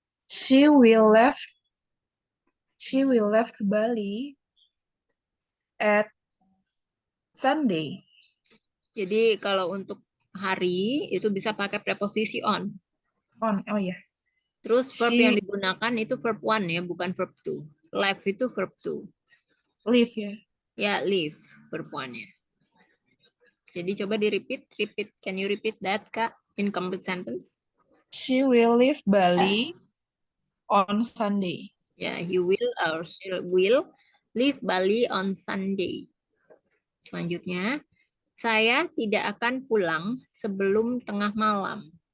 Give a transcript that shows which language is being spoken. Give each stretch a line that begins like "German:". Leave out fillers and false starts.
English: She will left Bali at Sunday.
Indonesian: Jadi kalau untuk hari itu bisa pakai preposisi on. On, oh ya. Terus verb yang
English: She
Indonesian: digunakan itu verb one ya, bukan verb two. Left itu verb two.
English: leave ya.
Indonesian: Ya, leave verb one ya.
English: Jadi coba repeat. Can you repeat that, Kak? In complete sentence. She will leave Bali on Sunday. Ya, he will or she will leave Bali on Sunday.
Indonesian: Selanjutnya, saya tidak akan pulang sebelum tengah malam.